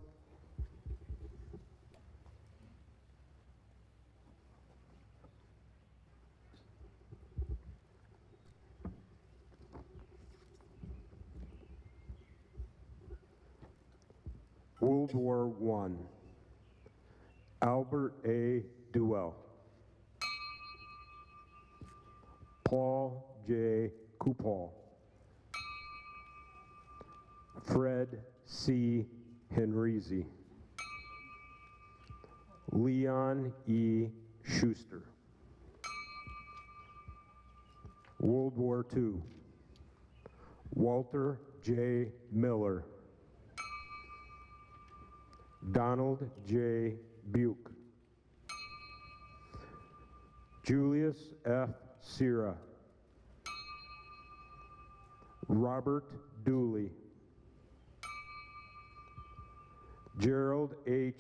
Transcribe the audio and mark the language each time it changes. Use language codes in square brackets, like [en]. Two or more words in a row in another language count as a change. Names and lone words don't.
[en] World War I, Albert A. Duell. Paul J. Kupal. Fred C. Henrizi. Leon E. Schuster. World War II, Walter J. Miller. Donald J. Buke. Julius F. Sierra. Robert Dooley. Gerald H.